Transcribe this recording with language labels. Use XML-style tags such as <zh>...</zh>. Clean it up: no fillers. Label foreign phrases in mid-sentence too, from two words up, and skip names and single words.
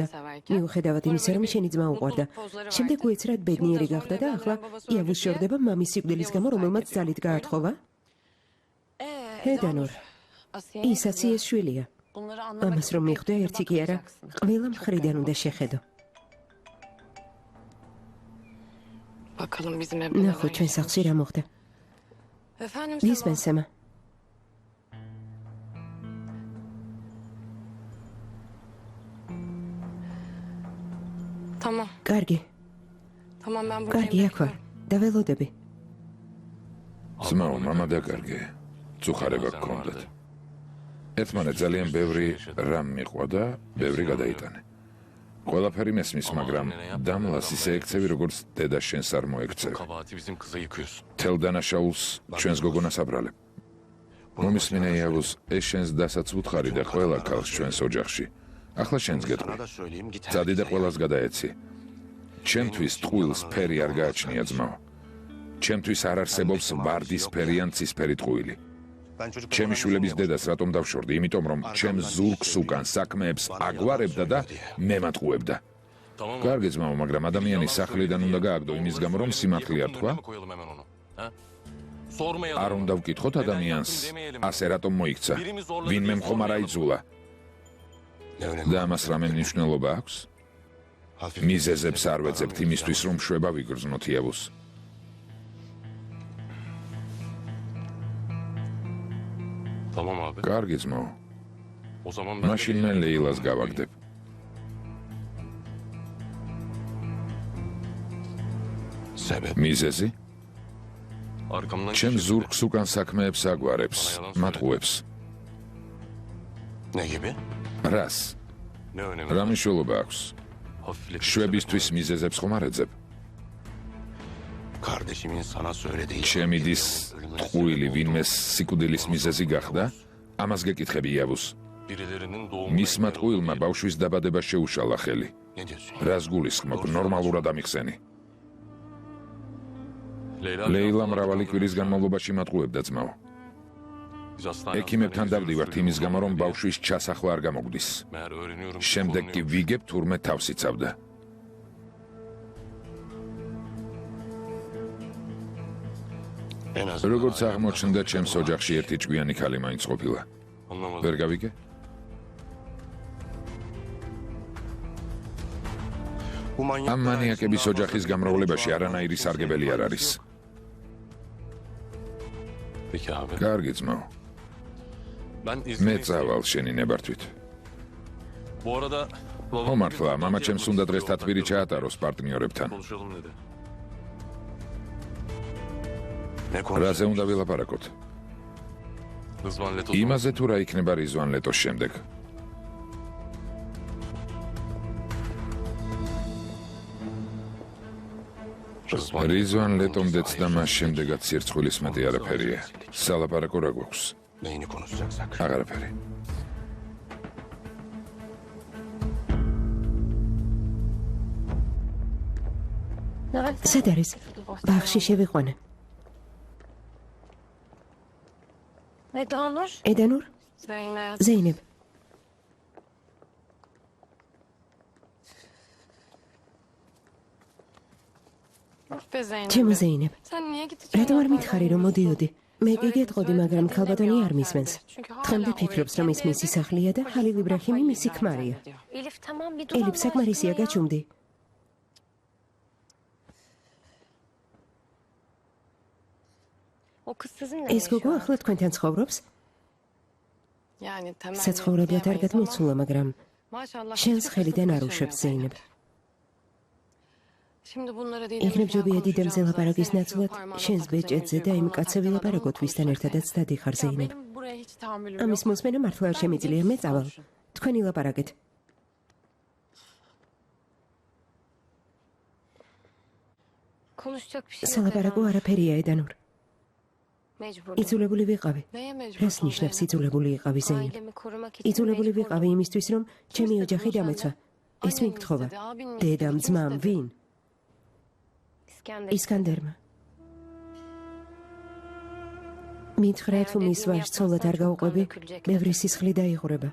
<tr>kardeşini severken.</tr> <ka>მიუხედავად იმისა, რომ შენი ძმა უყვარდა. შემდეგ უეცრად ბედნიერი გახდა და ახლა იავუს შორდება მამის სიკვდილის გამო, რომელმაც ძალით გაათხოვა. ედანურ,</ka> <tr>Asiye'nin</tr> <ka>ის აციეს შვილია.</ka> <tr>bunları anlamak</tr> <ka>ამას რომ</ka> <tr>için</tr> <ka>მიხვდა</ka> <tr>pek</tr> <ka>ერთი კი არა,</ka> <tr>bakacaksın.</tr> <ka>ყველა მხრიდან უნდა შეხედო.</ka> <tr>Bakalım bizim evde</tr> <ka>ნახო ჩვენ სახლში რა მოხდა.</ka> <tr>Efendim</tr> <ka>ვისმენ</ka> <tr>Sema.</tr> <ka>სემა?</ka> <tr>Tamam.</tr> <ka>კარგი,</ka> <tr>Tamam ben buradayım.</tr> <ka>კარგი აქ ვარ. დაველოდები. ძმაო, მამა დაკარგე. წუხარება გქონდათ. ერთმანეთ ძალიან ბევრი რამ მიყვა და ბევრი გადაიტანე. ყველაფერი მესმის, მაგრამ დამლას ისე ექცევი, როგორც დედა შენს არ მოექცევ.</ka> <tr>Kabahati bizim kıza yıkıyorsun.</tr> <ka>თელ დანაშაულს ჩვენს გოგონას აბრალებ. მომისმინე იავუს, ეს შენს დასაც უთხარი და ყველა ქალს ჩვენს ოჯახში. ახლა შენს გეტყვი.</ka> <tr>Sana da söyleyeyim git.</tr> <ka>წადი და ყველას გადაეცი. ჩემთვის ტყუილს ფერი არ გააჩნია ძმაო. ჩემთვის არ არსებობს ვარდისფერი ან ცისფერი ტყუილი. ჩემი შვილების დედას რატომ დავშორდი? იმიტომ რომ ჩემ ზურგს უკან საქმეებს აგვარებდა და მე მატყუებდა.</ka> <tr>Tamam mı?</tr> <ka>კარგი ძმაო, მაგრამ ადამიანის სახლიდან უნდა გააგდო იმის გამო, რომ სიმართლე არ თქვა.</ka> <tr>Önüne mi koyalım hemen onu? Ha? Sormayalım.</tr> <ka>არ უნდა ვკითხოთ ადამიანს, ასე რატომ მოიქცა? ვინმე მხომარა იძულა და ამას რამე მნიშვნელობა აქვს? მიზეზებს არ ვეძებთ იმისთვის, რომ შვება ვიგრძნოთ იავუს.</ka> <tr>Tamam abi.</tr> <ka>კარგი ძმაო,</ka> <tr>O zaman ben</tr> <ka>მაშინ მე ლეილას გავაგდებ.</ka> <tr>sebep.</tr> <ka>მიზეზი?</ka> <tr>Arkamdan</tr> <ka>ჩემ ზურგს უკან საქმეებს აგვარებს, მატყუებს.</ka> <tr>Ne gibi?</tr> <ka>რას?</ka> <tr>Ne önemi?</tr> <ka>რა მნიშვნელობა აქვს?</ka> <tr>Hafifletip</tr> <ka>შვებისთვის მიზეზებს ხომ არ ეძებ?</ka> <tr>Kardeşimin sana söylediği.</tr> <ka>ჩემი დის ტყუილი ვინმეს სიკვდილის მიზეზი გახდა? ამას გეკითხები იავუს.</ka> <tr>Birilerinin doğumuna</tr> <ka>მისმა</ka> <tr>engel</tr> <ka>ტყუილმა</ka> <tr>oldu</tr> <ka>ბავშვის დაბადება შეუშალა ხელი.</ka> <tr>diye. Ne diyorsun?</tr> <ka>რას გულისხმობ? ნორმალურად ამიხსენი. ლეილა მრავალი კვირის განმავლობაში მატყუებდა ძმაო.</ka> <tr>Biz hastaneye</tr> <ka>ექიმებთან დავდივართ იმის გამო, რომ ბავშვის ჩასახლა არ გამოგვდის.</ka> <tr>Meğer öğreniyorum.</tr> <ka>შემდეგ კი ვიგებ თურმე თავს იცავდა.</ka> <tr>En azından</tr> <ka>როგორც აღმოჩნდა, ჩემს ოჯახში ერთი ჭკვიანი ქალი მაინც ყოფილა.</ka> <tr>anlamadım.</tr> <ka>ვერ გავიგე?</ka> <tr>Bu manyak</tr> <ka>ამ მანიაკების ოჯახის გამრავლებაში არანაირი სარგებელი არ არის.</ka> <tr>Peki abi.</tr> <ka>კარგი ძმაო,</ka> <tr>Ben</tr> <ka>მე</ka> <tr>İzmir'e</tr> <ka>წავალ შენი ნებართვით.</ka> <tr>Bu arada babam</tr> <ka>მომართლა, მამა ჩემს უნდა დღეს თათბირი ჩაატაროს პარტნიორებთან.</ka> <tr>konuşalım dedi.</tr> <ka>რაზე უნდა ვილაპარაკოთ?</ka> <tr>Rızvan Leto.</tr> <ka>იმაზე თუ რა იქნება რიзвან ლეტოს შემდეგ.</ka> <tr>Rızvan</tr> <ka>რიзвან ლეტომდეც და მას შემდეგაც სირცხვილის მეტი არაფერია. სალაპარაკო რა გვაქვს?</ka> <tr>Neyini konuşacaksak.</tr> <ka>აღარაფერი. სად არის? ბაღში შევიყვანე.</ka> <tr>Edanur.</tr> <ka>ედანურ,</ka> <tr>Zeynep.</tr> <ka>ზეინებ.</ka> <tr>Be Zeynep.</tr> <ka>ჩემო ზეინებ.</ka> <tr>Sen niye gideceksin?</tr> <ka>რატომ არ მითხარი რომ მოდიოდი? მე კი გეტყოდი, მაგრამ ქალბატონი არ მისმენს. დღემდე ფიქრობს, რომ ის მისი სახლია და ხალილ იბრაჰიმი მისი ქმარია.</ka> <tr>Elif tamam bir dur.</tr> <ka>ელიფ საკმარისია გაჩუმდი.</ka> <tr>O kız sizinle</tr> <ka>ეს გოგო ახლა თქვენთან ცხოვრობს?</ka> <tr>Yani temel.</tr> <ka>საცხოვრებლად არ გადმოცულა, მაგრამ</ka> <tr>Maşallah.</tr> <ka>შენს</ka> <tr>hiçbir</tr> <ka>ხელიდან არ</ka> <tr>fırsat</tr> <ka>უშვებს</ka> <tr>kaçırmıyor</tr> <ka>ზეინებ.</ka> <tr>Şimdi bunlara</tr> <ka>იქნებ ჯობია დიდემზე ლაპარაკის ნაცვლად შენს ბეჭედზე და იმ კაცზე ვილაპარაკოთ, ვისთან ერთადაც დადიხარ ზეინებ.</ka> <tr>Benim buraya hiç tahammülüm</tr> <ka>ამის</ka> <tr>yok.</tr> <ka>მოსმენა მართლა არ შემიძლია, მე წავალ. თქვენი ლაპარაკეთ.</ka> <tr>Konuşacak bir şey yok.</tr> <ka>სალაპარაკო არაფერია ედანურ.</ka> <tr>Mecburdum.</tr> <ka>იძულებული ვიყავი.</ka> <tr>Neye mecbur</tr> <ka>რას ნიშნავს იძულებული იყავი ზეინებ?</ka> <tr>Ailemi korumak için</tr> <ka>იძულებული</ka> <tr>mecburdum.</tr> <ka>ვიყავი იმისთვის, რომ ჩემი ოჯახი დამეცვა. ეს მიგთხოვა. დედამ, ძმამ, ვინ?</ka> <tr>İskender.</tr> <ka>ისკანდერმა. მითხრა თუ მის ვაჟს ცოლად არ გაუყვები, ბევრი სისხლი დაიღურება.</ka>